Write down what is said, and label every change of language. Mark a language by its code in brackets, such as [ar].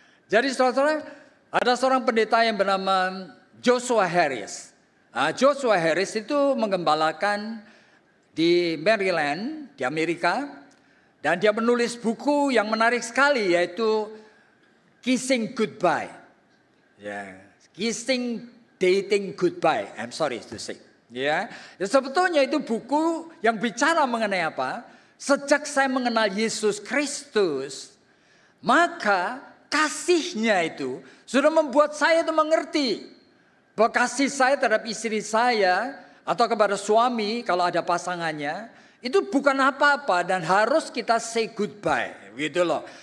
[id] Jadi saudara, ada seorang pendeta yang bernama Joshua Harris. Nah, Joshua Harris itu menggembalakan di Maryland, di Amerika. Dan dia menulis buku yang menarik sekali, yaitu Kissing Goodbye. Ya. [en] Kissing Dating Goodbye, I'm sorry to say. [id] Ya, sebetulnya itu buku yang bicara mengenai apa? Sejak saya mengenal Yesus Kristus, maka kasihnya itu sudah membuat saya itu mengerti bahwa kasih saya terhadap istri saya atau kepada suami kalau ada pasangannya itu bukan apa-apa dan harus kita say goodbye, gitu loh.